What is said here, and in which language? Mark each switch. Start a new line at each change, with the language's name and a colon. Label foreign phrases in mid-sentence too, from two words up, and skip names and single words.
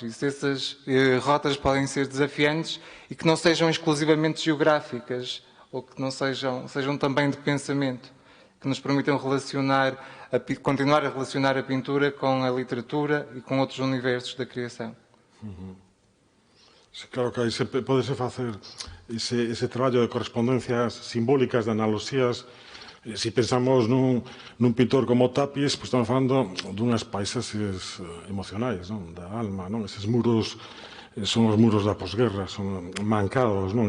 Portuguese: E se essas rotas podem ser desafiantes e que não sejam exclusivamente geográficas, ou que não sejam também de pensamento, que nos permitam continuar a relacionar a pintura com a literatura e com outros universos da criação.
Galician: Claro que aí pode-se facer ese traballo de correspondencias simbólicas, de analoxías. Se pensamos nun pintor como Tapies, pues estamos falando dunhas paisaxes emocionais, non? Da alma, non? Eses muros son os muros da posguerra, son mancados, non?